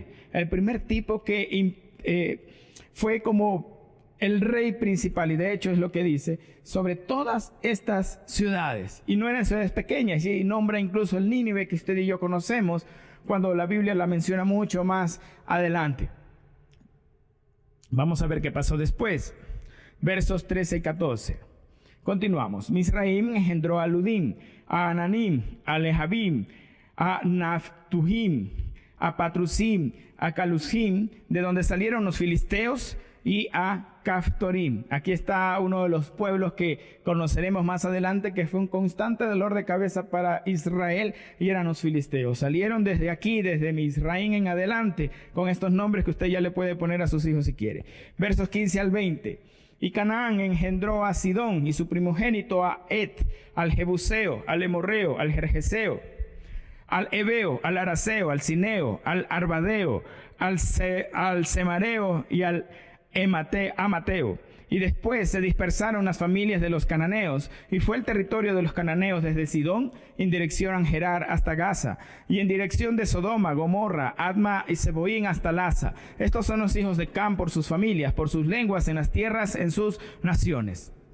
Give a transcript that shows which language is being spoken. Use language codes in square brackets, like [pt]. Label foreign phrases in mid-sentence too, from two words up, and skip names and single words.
[es] El primer tipo que fue como el rey principal, y de hecho es lo que dice, sobre todas estas ciudades. Y no eran ciudades pequeñas, y nombra incluso el Nínive que usted y yo conocemos, cuando la Biblia la menciona mucho más adelante. Vamos a ver qué pasó después. Versos 13 y 14. Continuamos. Misraim engendró a Ludim, a Ananim, a Lehabim, a Naftujim, a Patrusim, a Calusim, de donde salieron los filisteos, y a Caftorim. Aquí está uno de los pueblos que conoceremos más adelante, que fue un constante dolor de cabeza para Israel, y eran los filisteos. Salieron desde aquí, desde Misraim en adelante, con estos nombres que usted ya le puede poner a sus hijos si quiere. Versos 15 al 20. Y Canaán engendró a Sidón y su primogénito a Et, al Jebuseo, al Emorreo, al Gergeseo, al Ebeo, al Araceo, al Cineo, al Arbadeo, al Semareo y al Amateo. Y después se dispersaron las familias de los cananeos, y fue el territorio de los cananeos desde Sidón en dirección a Gerar hasta Gaza, y en dirección de Sodoma, Gomorra, Adma y Seboín hasta Laza. Estos son los hijos de Cam por sus familias, por sus lenguas, en las tierras, en sus naciones.